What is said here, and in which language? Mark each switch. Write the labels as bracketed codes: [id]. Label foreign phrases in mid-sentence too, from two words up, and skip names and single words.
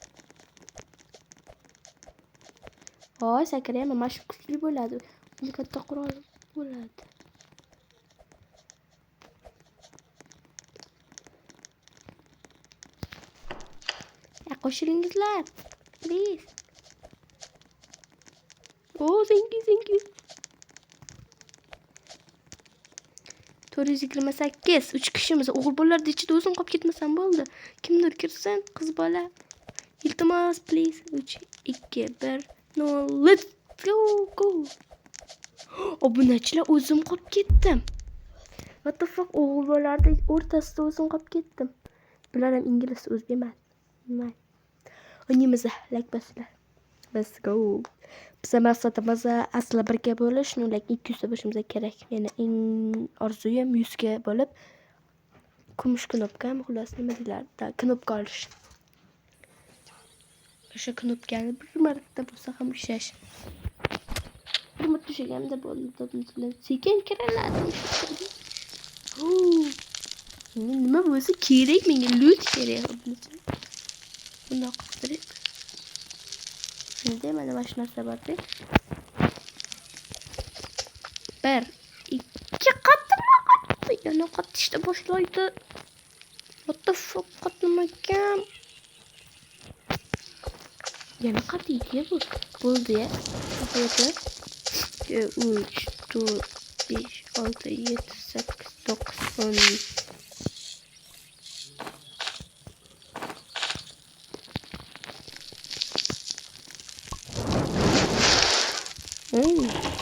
[uz] Hoy, sakrayapman. Mana shu kuchli bo'ladi. Uni katta qurol bo'ladi. Qo'shilingizlar. [en] Please. Oh, thank you. [uz] 428 3 kishimiz o'g'il bolalarda ichida o'zim qolib ketmasam bo'ldi. Kimdir kirsin, qiz bola. Iltimos, [en] please. 3 2 1 no, let's go. [uz] Obunachilar, o'zim qolib ketdim. [en] What the fuck, [uz] o'g'il bolalarda o'rtasida o'zim qolib ketdim. Bular ham ingliz, o'zbek emas. Nima? O'ynaymiz, like bosinglar. [en] Let's go. [uz] Biz maqsadimiz asli birga bo'lish, like 200 ta bo'lishimiz kerak. Meni eng orzuyim 100 ga bo'lib kumush knopka, xullas nima deyiladi, knopka olish. O'sha knopkani bir marta bo'lsa ham ushlash. Bir marta ushlaganimda bo'ldi. Sekin kiraladi. Nima bo'lsa kerak, menga loot kerak. Bundoq qilib Şimdi mana shu narsa bor. 1 2 qattiqroq. Yana qattishda boshlaydi. [en] What the fuck, [uz] qatnamagan. Yana qatiydi bu. Bo'ldi ya. 3 4 5 6 7 8 9 10.